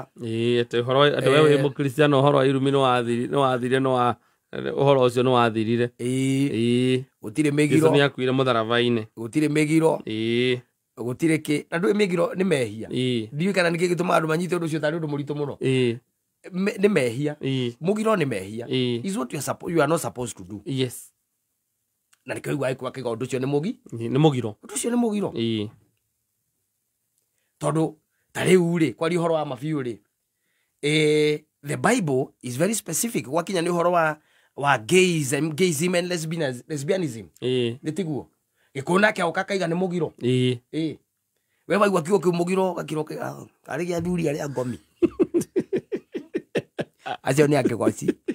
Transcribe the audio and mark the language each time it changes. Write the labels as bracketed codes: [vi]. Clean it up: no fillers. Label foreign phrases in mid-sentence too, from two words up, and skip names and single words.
[ki] atĩ ũhoro andũ we wĩ mũkristiano ũhoro wa irumi nĩwathire ũhoro ũcio nĩwathirire gũtirĩ mĩgiro nĩ akuire mũtharaba-inĩ gũtirĩ mĩgiro gũtirĩ kĩ na ndũĩ mĩgiro nĩ mehia ndiũĩ kana nĩkĩ gĩtũmaga andũ manyite ũndũ ũcio tarĩ ũndũ mũritũ mũno nĩ mehia mũgiro nĩ mehia [en] is what you are not supposed to do yes [ki] na nĩkĩo igua aikwa kĩga ũndũ ũcio nĩ mũgiro ũndũ ũcio nĩ mũgiro tondũ ta rĩu-rĩ kwaria ũhoro wa mabiũ-rĩ [en] the Bible is very specific [ki] gwakinya nĩ ũhoro wa [en] gayism and lesbianism [ki] nĩ tiguo gĩkũyũ nake oka akaiga nĩ mũgiro we waigua kiugo kĩu mũgiro gakiro karĩ gĩa athuri arĩa ngomi acio nĩ akĩgoci